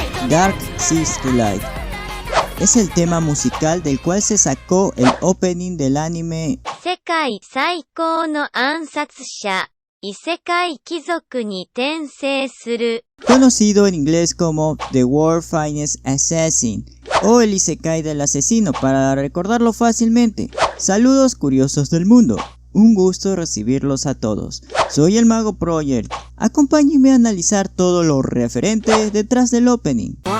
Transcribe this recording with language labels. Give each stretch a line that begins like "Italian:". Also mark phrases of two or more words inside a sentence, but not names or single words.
Spanish: Dark Six Light es el tema musical del cual se sacó el opening del anime 世界最高の暗殺者、異世界貴族に転生する。 conocido en inglés como The World Finest Assassin o el Isekai del asesino para recordarlo fácilmente. Saludos curiosos del mundo, un gusto recibirlos a todos. Soy el Mago Project, acompáñenme a analizar todo lo referente detrás del opening.